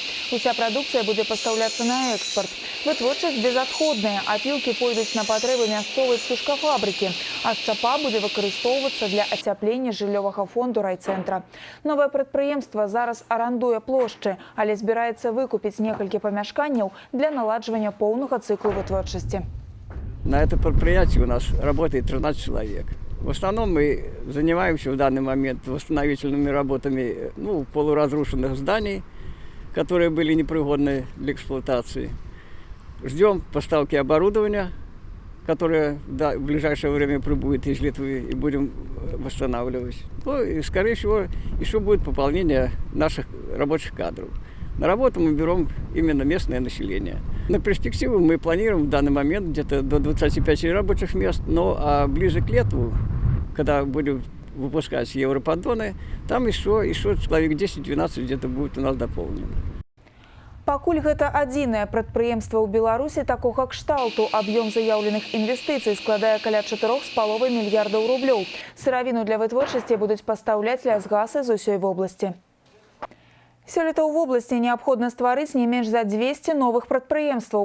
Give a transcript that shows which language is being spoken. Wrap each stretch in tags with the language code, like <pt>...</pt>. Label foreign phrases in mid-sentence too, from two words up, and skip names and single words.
<be>Уся прадукцыя будзе пастаўляцца на экспарт. Вытворчасць безадходная, апілкі пойдуць на патрэбы мясцовай птушкафабрыкі, а шчапа будзе выкарыстоўвацца для ацяплення жыллёвага фонду райцэнтра. Новае прадпрыемства зараз арандуе плошчы, але збіраецца выкупіць некалькі памяшканняў для наладжвання поўнага цыклу вытворчасці.</be> <ru>На это предприятие у нас работает 13 человек. В основном мы занимаемся в данный момент восстановительными работами полуразрушенных зданий, которые были непригодны для эксплуатации. Ждем поставки оборудования, которое в ближайшее время прибудет из Литвы, и будем восстанавливать. Ну и, скорее всего, еще будет пополнение наших рабочих кадров. На работу мы берем именно местное население. На перспективу мы планируем в данный момент где-то до 25 рабочих мест, но ближе к лету, когда будем выпускать европоддоны, там еще человек 10-12 где-то будет у нас дополнено.</ru> <be>Пакуль гэта адзінае прадпрыемства ў Беларусі такога кшталту. Аб'ём заяўленых інвестыцый складае каля 4,5 мільярдаў рублёў. Сыравіну для вытворчасці будуць пастаўляць лясгасы з усёй вобласці. Сёлета ў вобласці неабходна стварыць не менш за 200 новых прадпрыемстваў.</be>